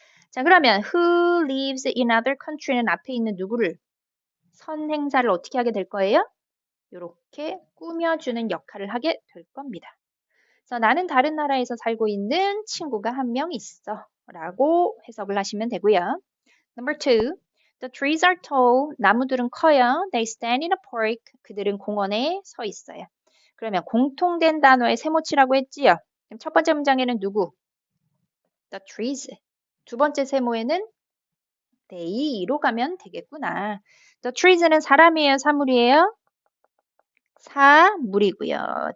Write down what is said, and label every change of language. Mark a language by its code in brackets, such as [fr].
[ko] 자, 그러면 [en] who lives in other country [ko] 는 앞에 있는 누구를 선행사를 어떻게 하게 될 거예요? 이렇게 꾸며주는 역할을 하게 될 겁니다. 그래서 나는 다른 나라에서 살고 있는 친구가 한 명 있어 라고 해석을 하시면 되고요. [en] Number two, the trees are tall. [ko] 나무들은 커요. [en] They stand in a park. [ko] 그들은 공원에 서 있어요. 그러면 공통된 단어의 세모치라고 했지요. 그럼 첫 번째 문장에는 누구? [en] The trees. [ko] 두 번째 세모에는 they로 가면 되겠구나. The trees는 사람이에요, 사물이에요? 사물이고요.